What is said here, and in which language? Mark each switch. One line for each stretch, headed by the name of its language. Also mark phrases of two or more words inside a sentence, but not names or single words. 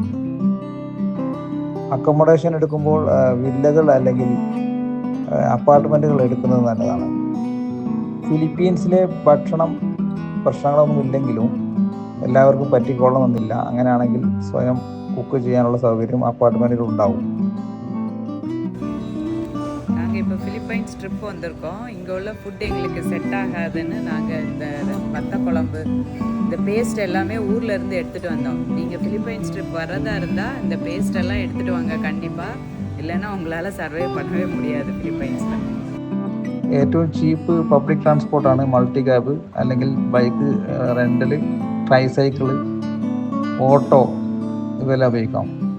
Malayalam: അക്കോമഡേഷൻ എടുക്കുമ്പോൾ വില്ലകൾ അല്ലെങ്കിൽ അപ്പാർട്ട്മെൻറ്റുകൾ എടുക്കുന്നത് നല്ലതാണ്. ഫിലിപ്പീൻസിലെ ഭക്ഷണം പ്രശ്നങ്ങളൊന്നും ഇല്ലെങ്കിലും എല്ലാവർക്കും പറ്റിക്കൊള്ളണമെന്നില്ല. അങ്ങനെയാണെങ്കിൽ സ്വയം കുക്ക് ചെയ്യാനുള്ള സൗകര്യം അപ്പാർട്ട്മെൻറ്റിൽ ഉണ്ടാവും.
Tamil: நாங்கள் இப்போ ஃபிலிப்பைன்ஸ் ட்ரிப் வந்திருக்கோம். இங்கே உள்ள ஃபுட் எங்களுக்கு செட் ஆகாதுன்னு நாங்கள் இந்த வத்த குழம்பு, இந்த பேஸ்ட் எல்லாமே ஊரில் இருந்து எடுத்துகிட்டு வந்தோம். நீங்கள் ஃபிலிப்பைன்ஸ் ட்ரிப் வர்றதா இருந்தால் இந்த பேஸ்ட் எல்லாம் எடுத்துகிட்டு வாங்க கண்டிப்பாக. இல்லைன்னா உங்களால் சர்வே பண்ணவே முடியாது ஃபிலிப்பைன்ஸில்.
Malayalam: ഏറ്റവും
English: cheap public transport multi cab
Malayalam: അല്ലെങ്കിൽ
English: bike rental,
Malayalam: ട്രൈസൈക്കിള്, ഓട്ടോ ഇവയെല്ലാം ഉപയോഗിക്കാം.